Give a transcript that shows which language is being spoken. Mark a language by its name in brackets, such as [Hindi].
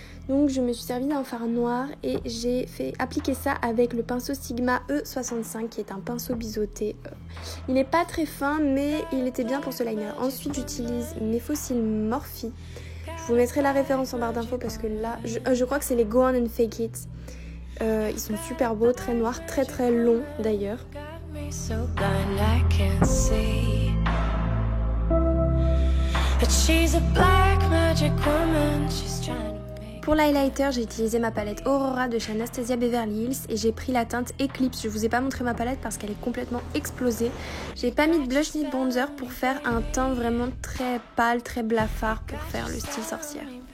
[French] Donc je me suis servi d'un fard noir et j'ai fait appliquer ça avec le pinceau Sigma E65 qui est un pinceau biseauté. Il n'est pas très fin mais il était bien pour ce liner. Ensuite j'utilise mes fossiles Morphe. Je vous mettrai la référence en barre d'infos parce que là, je crois que c'est les Go On and Fake It. Ils sont super beaux, très noirs, très très longs d'ailleurs. [English] So blind I can't see that she's a black magic woman. She's trying to make... [French] Pour l'highlighter, j'ai utilisé ma palette Aurora de chez Anastasia Beverly Hills et j'ai pris la teinte Eclipse. Je vous ai pas montré ma palette parce qu'elle est complètement explosée. J'ai pas mis de blush ni de bronzer pour faire un teint vraiment très pâle, très blafard pour faire le style sorcière.